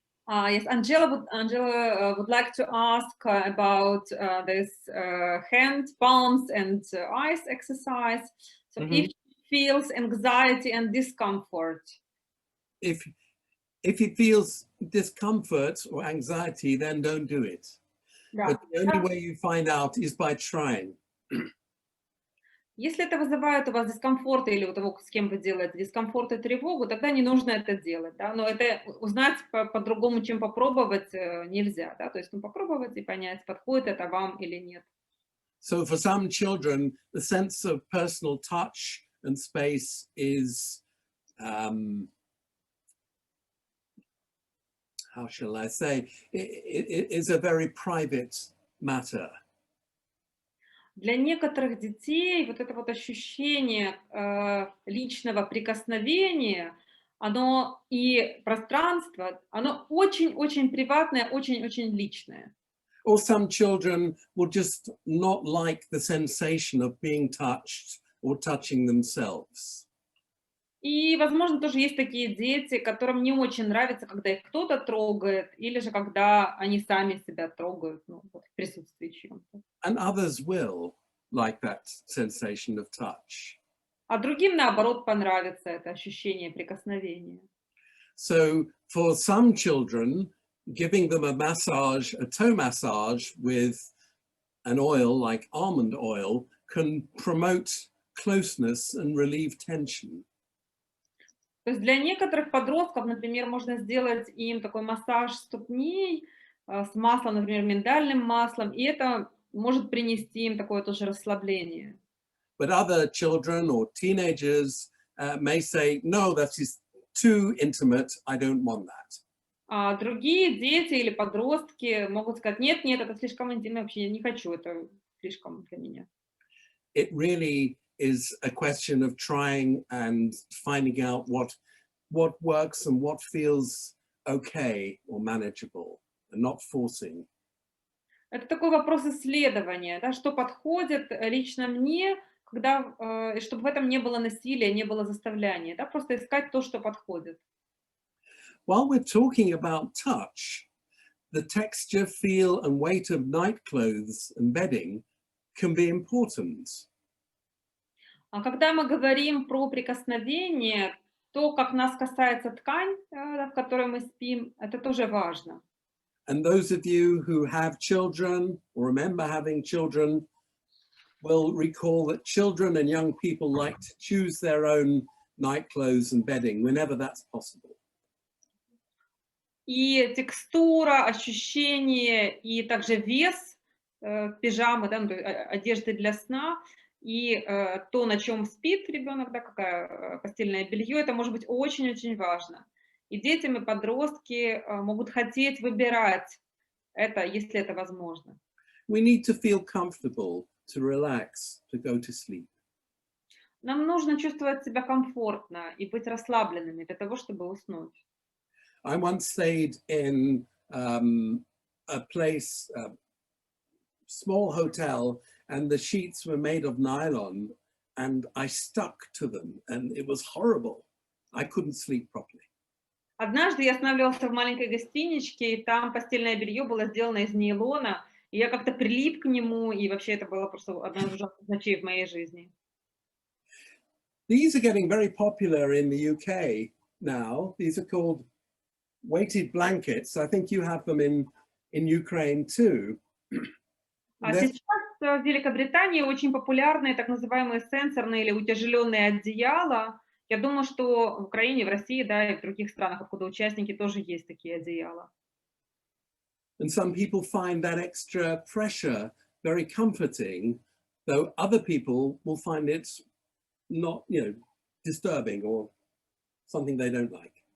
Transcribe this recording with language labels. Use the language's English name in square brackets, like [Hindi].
[English] Yes, Angela would like to ask about this hand, palms, and eyes exercise. So if she feels anxiety and discomfort. If it feels discomfort or anxiety, then don't do it. [Russian] Да. [English] But the only way you find out is by trying. [Russian] Если это вызывает у вас дискомфорт или у того, с кем вы делаете дискомфорт и тревогу, тогда не нужно это делать, да, но это узнать по-другому, чем попробовать, нельзя, да, то есть попробовать и понять, подходит это вам или нет. [English] So for some children, the sense of personal touch and space is, how shall I say, it is a very private matter. [Russian] Для некоторых детей вот это вот ощущение личного прикосновения, оно и пространство, оно очень-очень приватное, очень-очень личное. [English] Or some children will just not like the sensation of being touched or touching themselves. [Russian] И, возможно, тоже есть такие дети, которым не очень нравится, когда их кто-то трогает, или же когда они сами себя трогают, ну, вот, в присутствии чьем-то. [English] And others will like that sensation of touch. [Russian] А другим, наоборот, понравится это ощущение прикосновения. [English] So for some children, giving them a massage, a toe massage with an oil like almond oil can promote closeness and relieve tension. [Russian] То есть для некоторых подростков, например, можно сделать им такой массаж ступней с маслом, например, миндальным маслом, и это может принести им такое тоже расслабление. [English] But other children or teenagers may say, no, that is too intimate, I don't want that. [Russian] А другие дети или подростки могут сказать, нет, это слишком интимно, вообще я не хочу, это слишком для меня. [English] It really is a question of trying and finding out what works and what feels okay or manageable, and not forcing. [Russian] Это такой вопрос исследования, да, что подходит лично мне, когда, чтобы в этом не было насилия, не было заставляния, да, просто искать то, что подходит. [English] While we're talking about touch, the texture, feel, and weight of night clothes and bedding can be important. [Russian] А когда мы говорим про прикосновение, то, как нас касается ткань, в которой мы спим, это тоже важно. [English] And those of you who have children or remember having children will recall that children and young people like to choose their own night clothes and bedding whenever that's possible. [Russian] И текстура, ощущение, и также вес пижамы, да, ну, одежды для сна, и то, на чем спит ребенок, да, какое постельное белье, это может быть очень-очень важно. И дети и подростки могут хотеть выбирать это, если это возможно. [English] We need to feel comfortable to relax, to go to sleep. [Russian] Нам нужно чувствовать себя комфортно и быть расслабленными для того, чтобы уснуть. [English] I once stayed in a place, a small hotel, and the sheets were made of nylon, and I stuck to them, and it was horrible. I couldn't sleep properly. [Russian] Однажды я останавливался в маленькой гостиничке, и там постельное белье было сделано из нейлона, и я как-то прилип к нему, и вообще это было просто одна из ужасных ночей в моей жизни. [English] These are getting very popular in the UK now. These are called weighted blankets. I think you have them in Ukraine too. [Russian] А сейчас в Великобритании очень популярны так называемые сенсорные или утяжеленные одеяла. Я думаю, что в Украине, в России, да, и в других странах, откуда участники, тоже есть такие одеяла. [English] And some people find that extra pressure very comforting, though other people will find it not, disturbing or something they don't like.